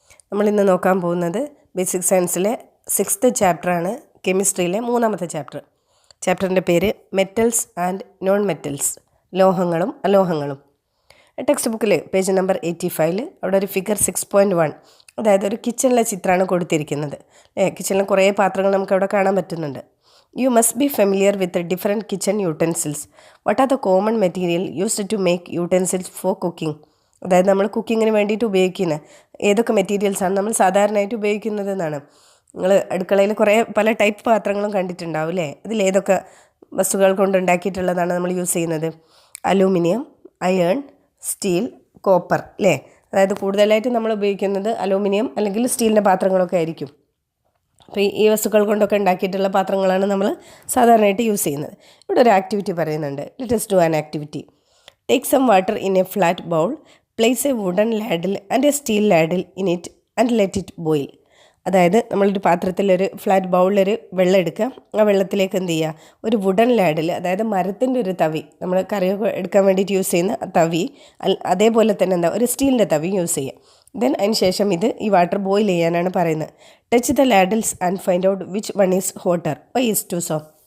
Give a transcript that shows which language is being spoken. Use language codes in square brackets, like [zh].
[ml] നമ്മളിന്ന് നോക്കാൻ പോകുന്നത് ബേസിക് സയൻസിലെ 6th ചാപ്റ്ററാണ്, കെമിസ്ട്രിയിലെ 3ാമത്തെ ചാപ്റ്റർ. ചാപ്റ്ററിൻ്റെ പേര് metals and non metals, ലോഹങ്ങളും അലോഹങ്ങളും. Text ബുക്കിൽ പേജ് നമ്പർ 85 അവിടെ ഒരു ഫിഗർ 6.1, അതായത് ഒരു കിച്ചണിലെ ചിത്രമാണ് കൊടുത്തിരിക്കുന്നത്. കിച്ചണിലെ കുറേ പാത്രങ്ങൾ നമുക്ക് അവിടെ കാണാൻ പറ്റുന്നുണ്ട്. [en] You must be familiar with the different kitchen utensils. What are the common material used to make utensils for cooking? [ml] അതായത് നമ്മൾ കുക്കിങ്ങിന് വേണ്ടിയിട്ട് ഉപയോഗിക്കുന്ന ഏതൊക്കെ മെറ്റീരിയൽസാണ് നമ്മൾ സാധാരണയായിട്ട് ഉപയോഗിക്കുന്നത് എന്നാണ്. നിങ്ങൾ അടുക്കളയിൽ കുറേ പല ടൈപ്പ് പാത്രങ്ങളും കണ്ടിട്ടുണ്ടാവും അല്ലേ? ഇതിലേതൊക്കെ വസ്തുക്കൾ കൊണ്ട് ഉണ്ടാക്കിയിട്ടുള്ളതാണ് നമ്മൾ യൂസ് ചെയ്യുന്നത്? അലൂമിനിയം, അയേൺ, സ്റ്റീൽ, കോപ്പർ അല്ലേ? അതായത് കൂടുതലായിട്ട് നമ്മൾ ഉപയോഗിക്കുന്നത് അലൂമിനിയം അല്ലെങ്കിൽ സ്റ്റീലിൻ്റെ പാത്രങ്ങളൊക്കെ ആയിരിക്കും. അപ്പോൾ ഈ വസ്തുക്കൾ കൊണ്ടൊക്കെ ഉണ്ടാക്കിയിട്ടുള്ള പാത്രങ്ങളാണ് നമ്മൾ സാധാരണയായിട്ട് യൂസ് ചെയ്യുന്നത്. ഇവിടെ ഒരു ആക്ടിവിറ്റി പറയുന്നുണ്ട്. [en] Let us do an activity. Take some water in a flat bowl, place a wooden ladle and a steel ladle in it and let it boil. [ml] അതായത് നമ്മളൊരു പാത്രത്തിലൊരു ഫ്ലാറ്റ് ബൗളിലൊരു വെള്ളം എടുക്കുക. ആ വെള്ളത്തിലേക്ക് എന്ത് ചെയ്യുക? ഒരു വുഡൻ ലാഡിൽ, അതായത് മരത്തിൻ്റെ ഒരു തവി, നമ്മൾ കറിയൊക്കെ എടുക്കാൻ വേണ്ടിയിട്ട് യൂസ് ചെയ്യുന്ന തവി, അതേപോലെ തന്നെ ഒരു സ്റ്റീലിൻ്റെ തവി യൂസ് ചെയ്യുക. [en] then [ml] അതിന് ശേഷം ഈ വാട്ടർ ബോയിൽ ചെയ്യാനാണ് പറയുന്നത്. [en] Touch the ladles and find out which one is hotter, why is to so.